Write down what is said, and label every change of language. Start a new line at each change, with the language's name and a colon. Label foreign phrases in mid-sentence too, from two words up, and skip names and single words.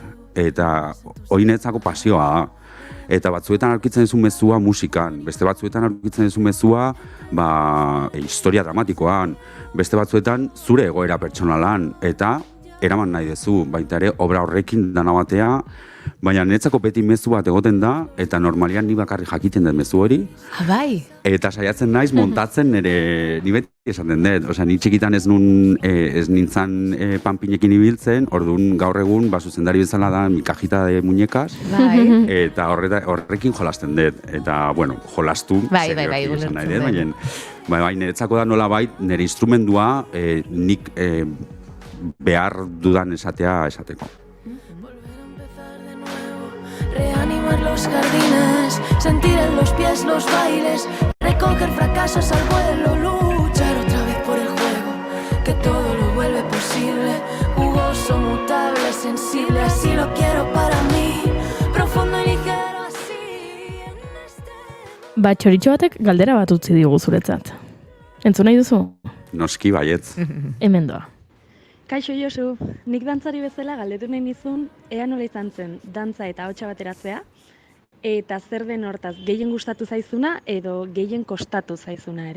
Basque: Eta hori niretzako pasioa da. Eta batzuetan aurkitzen duzu mezua musikan, beste batzuetan aurkitzen duzu mezua historia dramatikoan, beste batzuetan zure egoera pertsonalan, eta eraman nahi duzu, baita ere obra horrekin dana batea, baina niretzako beti mezu bat egoten da, eta normalian ni bakarri jakiten dut mezu hori. Bai. Eta saiatzen naiz montatzen ni beti esaten dut. Osea, ni txikitan ez nintzen panpinekin ibiltzen, orduan gaur egun zuzendari bezala da
Spanish: mi cajita de muñecas.
Basque: Bai. Eta horrekin jolasten dut. Eta, jolastu. Bai, Bai, niretzako da nola bai, nire instrumentua nik behar dudan esateko.
Spanish: Reanimar los jardines, sentir en los pies los bailes, recoger fracasos al vuelo, luchar otra vez por el juego, que todo lo vuelve posible, jugoso, mutable, sensible, así lo quiero para mí, profundo y ligero, así en este...
Basque: Txoritxo batek galdera bat utzi digu zuretzat. Entzun nahi duzu? Noski baietz. Hemen doa. Kaixo Josu, nik dantzari bezala galdetu nahi nizun, ea nola izan zen dantza eta ahotsa bateratzea, eta zer den hortaz, gehien gustatu zaizuna edo gehien kostatu zaizuna ere.